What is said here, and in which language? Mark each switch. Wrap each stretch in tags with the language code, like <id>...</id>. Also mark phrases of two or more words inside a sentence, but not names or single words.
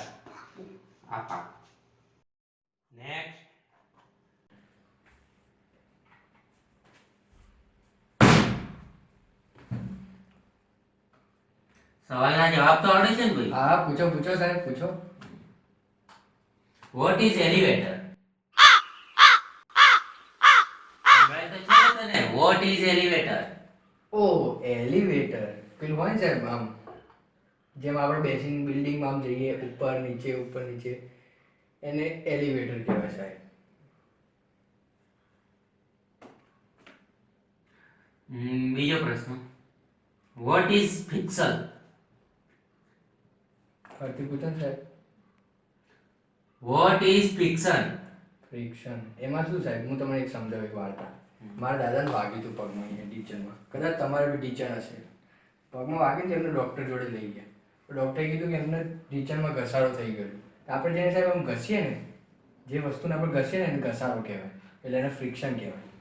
<gu>આ પાક. નેક્સ્ટ. સવાલના જવાબ તો આવડે છે ને ભાઈ? હા પૂછો પૂછો સાહેબ પૂછો.</gu> <en>What is elevator?</en> <gu>સંભળાય તો છે ને તને?</gu> <en>What is elevator?</en> <gu>ઓ એલિવેટર પેલું હોય ને સાહેબ આમ જેમ આપણે બેસીને બિલ્ડિંગમાં આમ જઈએ ઉપર નીચે એને એલિવેટર કહેવાય સાહેબ. બીજો પ્રશ્ન.</gu> <en>What is friction?</en> <gu>ફરીથી પૂછો ને સાહેબ.</gu> <en>What is friction?</en> <gu>ફ્રિક્શન એમાં શું સાહેબ હું તમને એક સમજાવું એક વાર્તા. મારા દાદાને વાગ્યું હતું પગમાં અહીંયા ટીચરમાં. કદાચ તમારે બી ટીચર હશે. પગમાં વાગ્યું તો એમને ડૉક્ટર જોડે લઈ ગયા. તો ડૉક્ટરે કીધું કે એમને ટીચરમાં ઘસારો થઈ ગયો. આપણે જેને સાહેબ આમ ઘસીએ ને, જે વસ્તુને આપણે ઘસીએ ને એને ઘસારો કહેવાય, એટલે એને ફ્રિક્શન કહેવાય.</gu>